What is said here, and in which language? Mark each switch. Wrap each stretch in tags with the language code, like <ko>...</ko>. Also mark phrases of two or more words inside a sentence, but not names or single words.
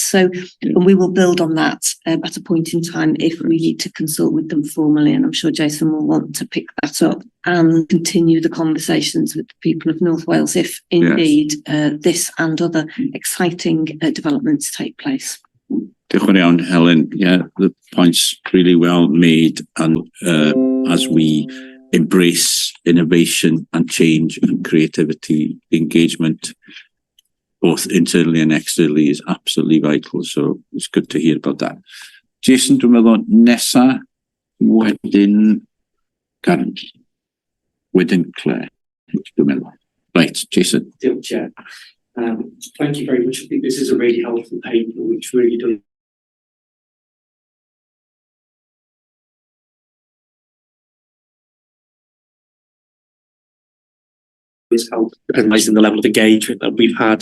<en>So and we will build on that at a point in time if we need to consult with them formally, and I'm sure Jason will want to pick that up and continue the conversations with the people of North Wales if indeed this and other exciting developments take place.</en> <cy>Diolch yn iawn, Helen.</cy> <en>Yeah, the point's really well made. And as we embrace innovation and change and creativity, engagement, both internally and externally, is absolutely vital. So it's good to hear about that.</en> <cy>Jason, dwi'n meddwl nesa, wedyn Karen, wedyn Claire, dwi'n meddwl.</cy> <en>Right, Jason. Dear Chair. Thank you very much. I think this is a really helpful paper, which really does help recognising the level of engagement that we've had.</en>